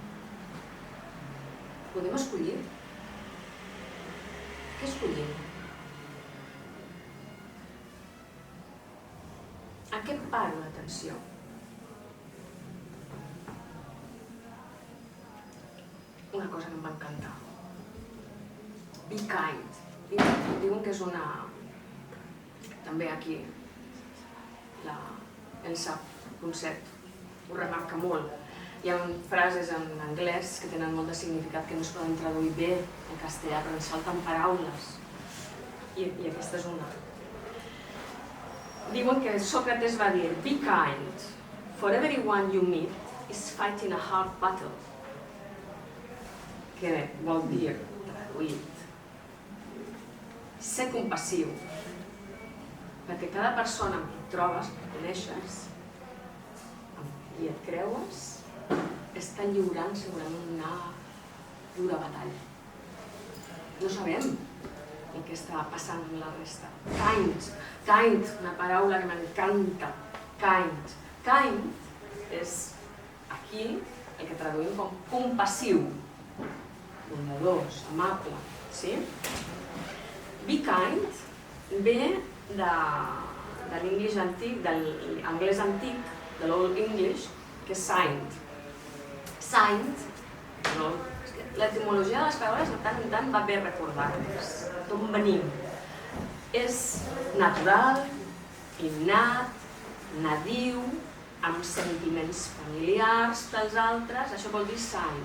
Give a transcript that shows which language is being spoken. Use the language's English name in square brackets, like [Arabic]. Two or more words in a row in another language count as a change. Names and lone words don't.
[Catalan] Podem escollir? Què escollim? A què paro l'atenció? Una cosa que em va encantar. [English] Be kind. [Catalan] Diuen que és una... També aquí, el concepte ho remarca molt. Hi ha frases en anglès que tenen molt de significat que no es poden traduir bé en castellà, però ens falten paraules. I aquesta és una. Diuen que Sòcrates va dir, [English] be kind, for everyone you meet is fighting a hard battle. [Catalan] Que vol dir, traduït, ser compassiu, perquè cada persona amb qui et trobes, que coneixes, amb qui et creues, està lliurant segurament una dura batalla. No sabem el que està passant amb la resta. Kind, una paraula que m'encanta. Kind és aquí el que traduïm com compassiu, bondadós, amable, sí? [English] Be kind [Catalan] ve de l'anglès antic, de l' [English] Old English, [Catalan] que és saint. Saint, l'etimologia de les paraules de tant en tant va bé recordar-nos d'on venim. És natural, innat, nadiu, amb sentiments familiars pels altres, això vol dir saint.